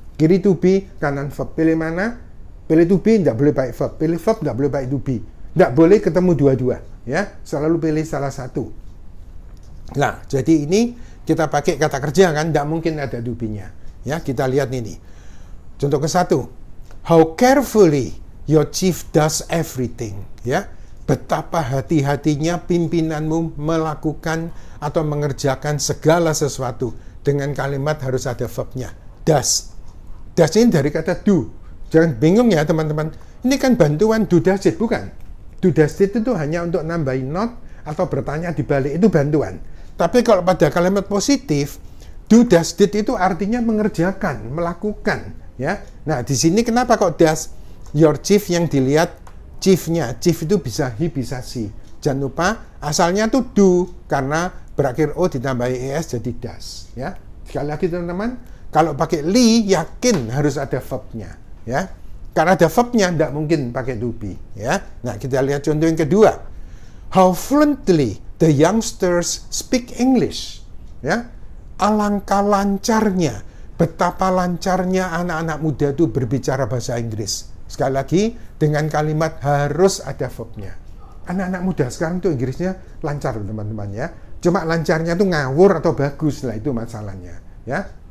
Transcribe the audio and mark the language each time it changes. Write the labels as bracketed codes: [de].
[id] Kiri to be, kanan verb. Pilih mana? Pilih to be, tidak boleh pakai verb. Pilih verb, tidak boleh pakai to be. Tidak boleh ketemu dua-dua. Ya. Selalu pilih salah satu. Nah, jadi ini kita pakai kata kerja kan, tidak mungkin ada to be-nya. Ya, kita lihat ini. Contoh ke satu. [en] How carefully your chief does everything. [id] Ya. Betapa hati-hatinya pimpinanmu melakukan atau mengerjakan segala sesuatu. Dengan kalimat harus ada verbnya. Does. Does ini dari kata do. Jangan bingung ya teman-teman. Ini kan bantuan do does it, bukan. Do does it itu hanya untuk nambahin not atau bertanya di balik. Itu bantuan. Tapi kalau pada kalimat positif, do does it itu artinya mengerjakan, melakukan. ya. Nah, di sini kenapa kok does? Your chief yang dilihat chiefnya. Chief itu bisa he, bisa she. Jangan lupa asalnya tuh do, karena berakhir o ditambahi es jadi does, ya. Sekali lagi teman-teman, kalau pakai li yakin harus ada verbnya, ya. Karena ada verbnya tidak mungkin pakai to be, ya. Nah, kita lihat contoh yang kedua. [en] How fluently the youngsters speak English, ya. [id] Alangkah lancarnya, betapa lancarnya anak-anak muda itu berbicara bahasa Inggris. Sekali lagi, dengan kalimat harus ada verbnya. Anak-anak muda sekarang tuh Inggrisnya lancar, teman-teman, ya. Cuma lancarnya tuh ngawur atau bagus, lah itu masalahnya, ya.